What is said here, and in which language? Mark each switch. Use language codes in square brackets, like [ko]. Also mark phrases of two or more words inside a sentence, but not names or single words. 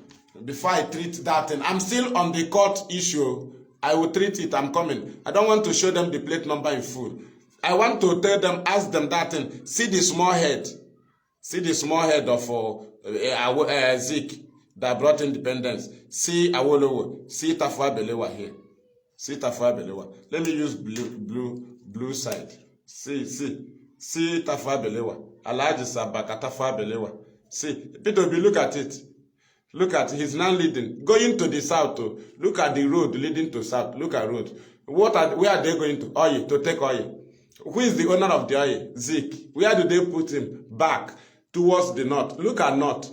[en] Before I treat that thing, I'm still on the court issue. I will treat it, I'm coming. I don't want to show them the plate number in full. I want to tell them, ask them that thing. See the small head. See the small head of Zeke that brought independence. See Awolowo. See Tafawa Balewa here. See Tafawa Balewa. Let me use blue side. See Tafawa Balewa. Alhaji Sabaka Tafawa Balewa. See, P2B, look at it. Look at, he's now leading. Going to the south. Look at the road leading to south. Look at road. Where are they going to? Oil, to take oil. Who is the owner of the oil? Zeke. Where do they put him? Back towards the north. Look at north.